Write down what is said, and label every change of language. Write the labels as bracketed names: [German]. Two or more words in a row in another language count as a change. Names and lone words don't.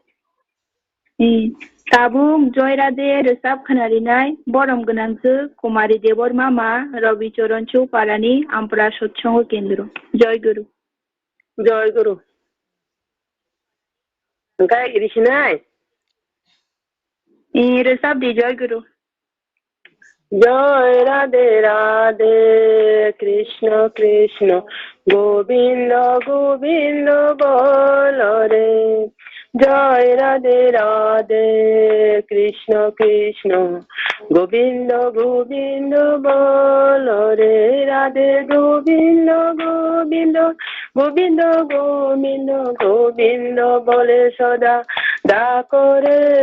[Kok Borok] ताबु जयरादे रोजाब खोनारिनाय बरम गोनांजो कुमारी देबरमा मा रवि चरणचौ पारानि आमपुरा सत्संग केन्द्र [Hindi] जय गुरु [Kok Borok] ओंखाय इरिसिनाय रोजाब दे [Hindi] जय गुरु जय राधे राधे कृष्ण कृष्ण गोविंद गोविंद बोल रे जय राधे राधे कृष्ण कृष्ण गोविंद गोविंद बोल रे राधे गोविंद गोविंद गोविंद गोविंद गोविंद बोले सदा डाको रे